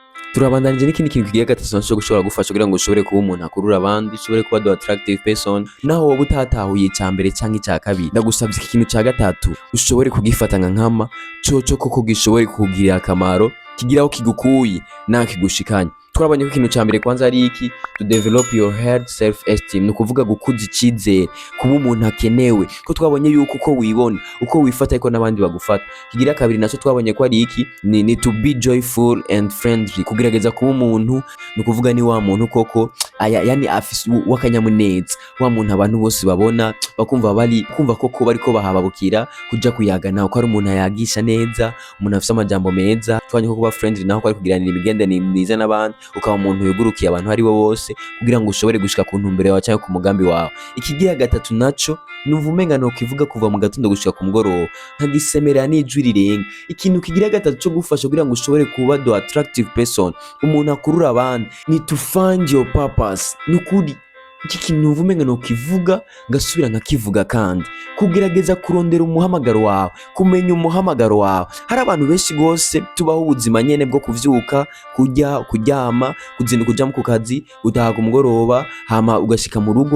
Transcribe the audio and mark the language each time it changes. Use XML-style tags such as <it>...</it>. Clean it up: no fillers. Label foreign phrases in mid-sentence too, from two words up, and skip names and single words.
<rn>Turabandanije n'ikindi kintu kigiye gatatu naco gushobora gufasha kugira ngo ushobore kuba umuntu akurura abandi, ushobore kuba</rn> <en>the attractive person,</en> <rn>naho wowe utatahuye icya mbere canke icya kabiri, ndagusavye iki kintu ca gatatu ushobore kugifata nka nkama, coco koko gishobore kukugirira akamaro, kigiraho kigukuye naho kigushikanye. Twabonye ko ikintu ca mbere kwanza ari iki,</rn> <en>to develop your health self esteem,</en> <rn>no kuvuga gukuza icizere, kuba umuntu akenewe, ko twabonye yuko uko wibona uko wifata ariko n'abandi bagufata. Kigira kabiri naco twabonye ko ari iki, ni</rn> <en>to be joyful and friendly,</en> <rn>kugerageza kuba umuntu, no kuvuga ni wa muntu koko yani afise wakanyamuneza, wa muntu abantu bose babona bakumva kumva koko bariko bahababukira kuja kuyagana, uko ari umuntu ayagisha neza, umuntu afise amajambo meza. Twabonye ko kuba friendly naho ko ari kugiranira imigenderanire myiza n'abandi, ukaba umuntu yugurukiye abantu ari bo bose kugira ngo ushobore gushika ku ntumbero yawe cyangwa ku mugambi wawe. Ikigira gatatu naco numva umenga no kivuga kuva mu gatondo gushika ku mugoroba, nkagisemerera n'ijwi rirenga. Ikintu kigira gatatu cyo gufasha kugira ngo ushobore kuba</rn> <en>the attractive person,</en> <rn>umuntu akurura abandi, ni</rn> <en>to find your purpose.</en> <rn>Nukuri iki kintu numva umenga no kivuga gasubira nkakivuga, kandi kugerageza kurondera umuhamagaro wawe, kumenya umuhamagaro wawe. Hari abantu benshi gose tubaho ubuzima nyene bwo kuvyuka, kujya kuryama, kuzinduka kuja mu kazi, gutaha ku mugoroba, hama ugashika mu rugo.</rn>